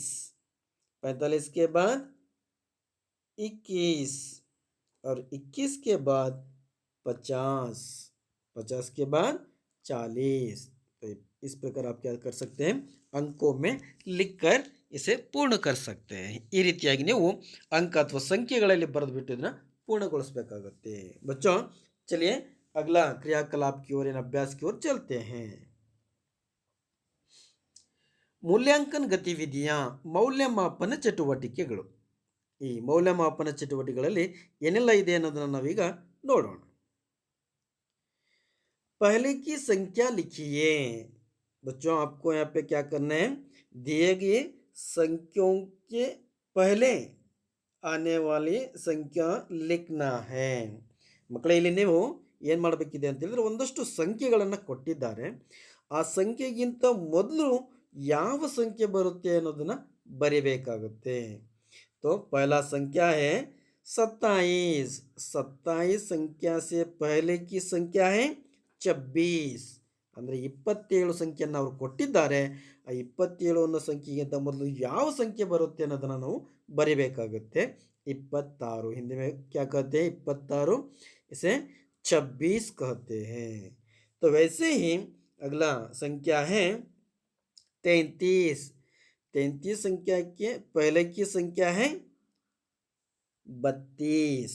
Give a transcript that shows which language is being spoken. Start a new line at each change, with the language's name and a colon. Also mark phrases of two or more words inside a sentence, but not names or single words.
Hindi: 45 के बाद 21 और 21 के बाद 50। 50 के बाद 40। तो इस प्रकार आप क्या कर सकते हैं, अंकों में लिखकर इसे पूर्ण कर सकते हैं।
Kannada: ಈ ರೀತಿಯಾಗಿ ನೀವು अंक ಅಥವಾ ಸಂಖ್ಯೆಗಳಲ್ಲಿ ಬರೆದು ಬಿಟ್ಟು ಇದನ್ನ पूर्णಗೊಳಿಸಬೇಕಾಗುತ್ತೆ।
Hindi: बच्चों चलिए अगला क्रियाकलाप की ओर या अभ्यास की ओर चलते हैं। मूल्यांकन गतिविधियां
Kannada: ಮೌಲ್ಯಮಾಪನ ಚಟುವಟಿಕೆಗಳು। ಈ ಮೌಲ್ಯಮಾಪನ ಚಟುವಟಿಕೆಗಳಲ್ಲಿ ಏನೆಲ್ಲ ಇದೆ ಅನ್ನೋದನ್ನು ನಾವೀಗ ನೋಡೋಣ।
Hindi: पहले की संख्या लिखिए। बच्चों आपको यहाँ पे क्या करना है, दिए गए संख्याओं के पहले आने वाली संख्या लिखना है।
Kannada: ಮಕ್ಕಳೇ ಇಲ್ಲಿ ನೀವು ಏನು ಮಾಡಬೇಕಿದೆ ಅಂತ ಹೇಳಿದ್ರೆ ಒಂದಷ್ಟು ಸಂಖ್ಯೆಗಳನ್ನು ಕೊಟ್ಟಿದ್ದಾರೆ, ಆ ಸಂಖ್ಯೆಗಿಂತ ಮೊದಲು ಯಾವ ಸಂಖ್ಯೆ ಬರುತ್ತೆ ಅನ್ನೋದನ್ನ ಬರಿಬೇಕಾಗುತ್ತೆ।
Hindi: तो पहला संख्या है 27। 27 संख्या से पहले की संख्या है 26।
Kannada: ಅಂದರೆ 27 ಸಂಖ್ಯೆಯನ್ನು ಅವರು ಕೊಟ್ಟಿದ್ದಾರೆ, ಆ 27 ಅನ್ನೋ ಸಂಖ್ಯೆಗಿಂತ ಮೊದಲು ಯಾವ ಸಂಖ್ಯೆ ಬರುತ್ತೆ ಅನ್ನೋದನ್ನು ನಾವು ಬರಿಬೇಕಾಗುತ್ತೆ।
Hindi: 26 हिंदी में क्या कहते हैं, 26 इसे 26 कहते हैं। तो वैसे ही अगला संख्या है 33। 33 संख्या के पहले की संख्या है 32।